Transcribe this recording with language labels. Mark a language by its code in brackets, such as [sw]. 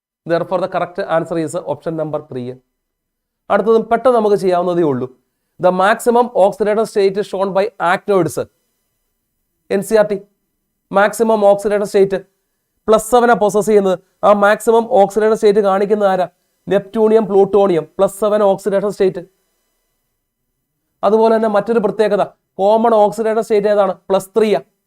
[en] Therefore, the correct answer is option number 3. [ml] അടുത്തതും പെട്ടെന്ന് നമുക്ക് ചെയ്യാവുന്നതേ ഉള്ളൂ. [en] The maximum oxidative state is shown by actinoids. [ml] NCERT [en] maximum oxidative state +7 [ml] possess ചെയ്യുന്നത്. ആ മാക്സിമം ഓക്സിഡേഷൻ സ്റ്റേറ്റ് കാണിക്കുന്ന ആരാ? Neptunium plutonium +7 oxidation state. അതുപോലെ തന്നെ മറ്റൊരു പ്രത്യേകത, കോമൺ ഓക്സിഡേഷൻ സ്റ്റേറ്റ് ഏതാണ്? +3.